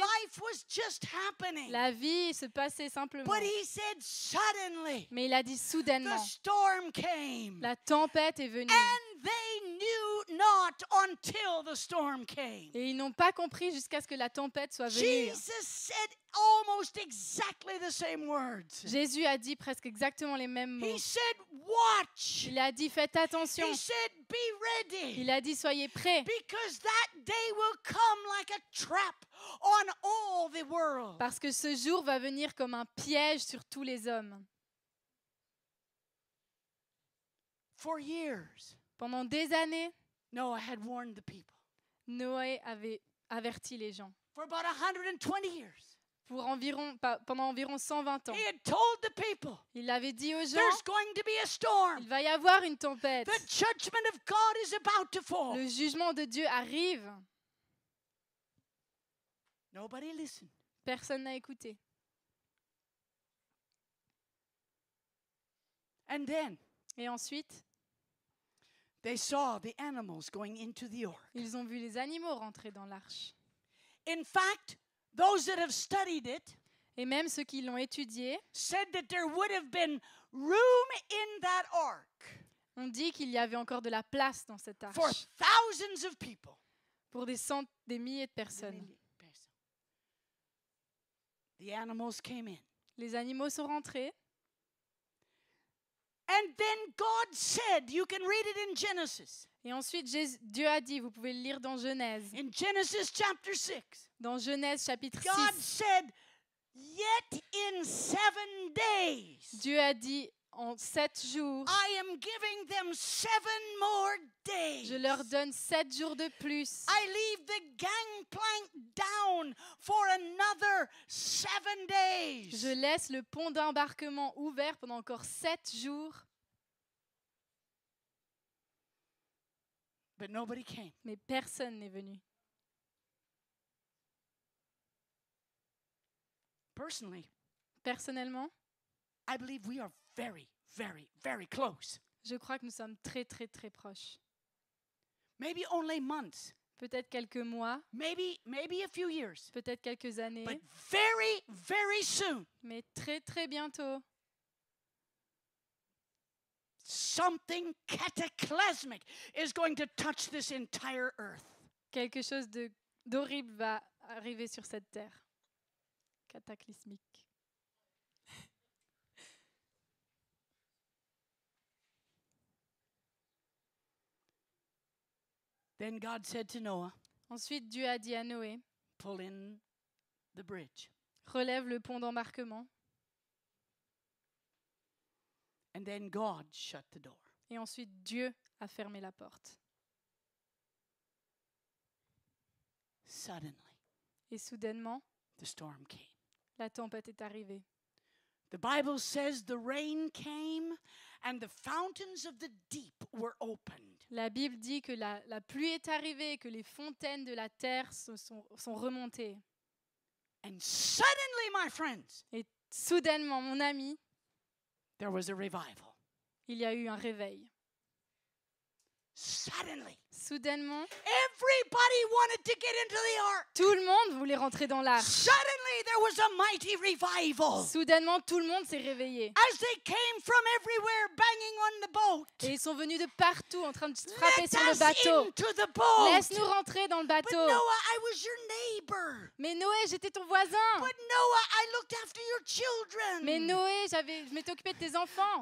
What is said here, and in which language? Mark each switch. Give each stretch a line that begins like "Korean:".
English: Life was just happening.
French: La vie se passait simplement.
English: But he said suddenly
French: Mais il a dit
English: the
French: soudainement,
English: storm came.
French: la tempête est venue.
English: And they knew not until the storm came.
French: Et ils n'ont pas compris jusqu'à ce que la tempête soit venue.
English: Jesus said almost exactly the same words.
French: Jésus a dit presque exactement les mêmes mots.
English: He said, watch.
French: Il a dit faites attention.
English: He said, be ready.
French: Il a dit soyez prêts.
English: Because that day will come like a trap on all the world.
French: Parce que ce jour va venir comme un piège sur tous les hommes.
English: For years,
French: Pendant des années,
English: Noah had warned the people.
French: Noé avait averti les gens.
English: For about 120 years,
French: pendant environ 120 ans.
English: He had told the people,
French: Il avait dit aux gens,
English: there's going to be a storm.
French: il va y avoir une tempête.
English: The judgment of God is about to fall.
French: Le jugement de Dieu arrive.
English: Nobody listened.
French: Personne n'a écouté.
English: And then
French: Et ensuite,
English: they saw the animals going into the ark.
French: ils ont vu les animaux rentrer dans l'arche.
English: In fact, those that have studied it
French: Et même ceux qui l'ont étudié
English: said that there would have been room in that ark
French: ont dit qu'il y avait encore de la place dans cette
English: for
French: arche
English: thousands of people.
French: pour des milliers de personnes.
English: The animals came in.
French: Les animaux sont rentrés.
English: And then God said, you can read it in Genesis.
French: Et ensuite, Dieu a dit, vous pouvez le lire dans Genèse.
English: In Genesis chapter 6,
French: Dans Genèse chapitre
English: God
French: 6,
English: said, yet in 7 days,
French: Dieu a dit, en 7 jours,
English: I am giving them 7 more days.
French: je leur donne 7 jours de plus.
English: I leave the gangplank down for another 7 days.
French: Je laisse le pont d'embarquement ouvert pendant encore 7 jours.
English: But nobody came.
French: Mais personne n'est venu.
English: Personally,
French: Personnellement,
English: I believe we are very, very, very close.
French: je crois que nous sommes très, très, très proches.
English: Maybe only months,
French: Peut-être quelques mois,
English: maybe a few years,
French: peut-être quelques années,
English: but very, very soon,
French: mais très, très bientôt,
English: something cataclysmic is going to touch this entire earth.
French: quelque chose d'horrible va arriver sur cette terre. Cataclysmique.
English: Then God said to Noah,
French: Ensuite, Dieu a dit à Noé,
English: pull in the bridge.
French: relève le pont d'embarquement.
English: And then God shut the door.
French: Et ensuite, Dieu a fermé la porte.
English: Suddenly,
French: Et soudainement,
English: the storm came.
French: la tempête est arrivée.
English: The Bible says the rain came and the fountains of the deep were opened.
French: La Bible dit que la pluie est arrivée et que les fontaines de la terre sont remontées.
English: And suddenly, my friends,
French: Et soudainement, mon ami,
English: there was a revival.
French: il y a eu un réveil.
English: Suddenly,
French: Soudainement,
English: everybody wanted to get into the ark.
French: tout le monde voulait rentrer dans l'arche.
English: Suddenly, there was a mighty revival.
French: Soudainement, tout le monde s'est réveillé.
English: As they came from everywhere, banging on the boat.
French: Et ils sont venus de partout en train de frapper
English: Let
French: sur le
English: us
French: bateau.
English: into the boat.
French: Laisse-nous rentrer dans le
English: But
French: bateau.
English: Noah, I was your neighbor.
French: Mais Noé, j'étais ton voisin.
English: But Noah, I looked after your children.
French: Mais Noé, je m'étais occupé de tes enfants.